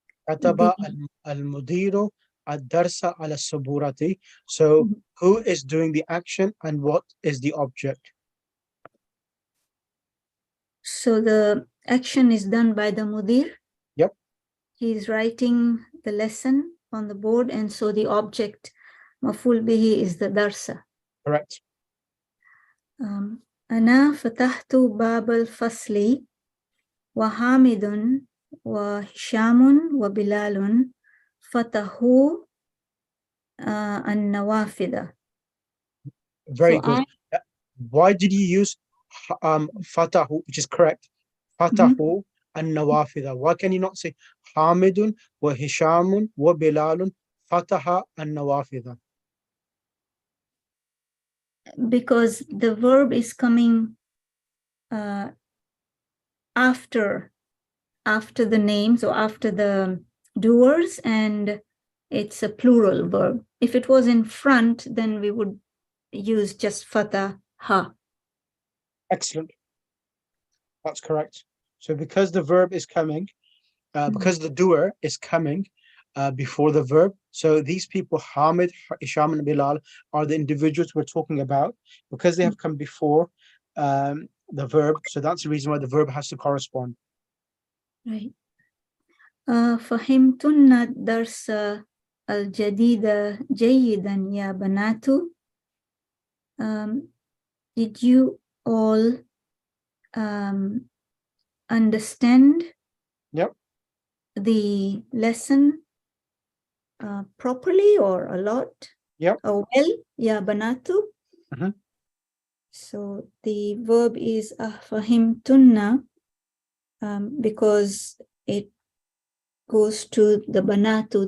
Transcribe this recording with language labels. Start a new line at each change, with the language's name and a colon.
Arabic: كتب المدير الدرس على السبورة.
English: So, who is doing the action and what is the object? So the action is done by the mudir. Yep. He's writing the lesson on the board, and so the object, maful bihi, is the darsa. Correct.
Arabic: أنا فتحت باب الفصل وحامد وهشام وبلال فتحوا النوافذ.
English: Very good. Why did you use fatahu, which is correct? Fatahu and nawafida. Why can you not say Hamidun wa Hishamun wa Bilalun fataha and nawafida? Because the verb is coming after the names or after the doers, and it's a plural verb. If it was in front, then we would use just fataha. Excellent. That's correct. So because the verb is coming, because the doer is coming before the verb, so these people, Hamid, Isham, and Bilal, are the individuals we're talking about, because they have come before the verb. So that's the reason why the verb has to correspond. Right.
Arabic: فهمتن الدرس الجديد جيدا يا بنات.
English: Did you all understand the lesson properly or a lot? Or well, ya banatu. So the verb is fahimtunna because it goes to the banatu.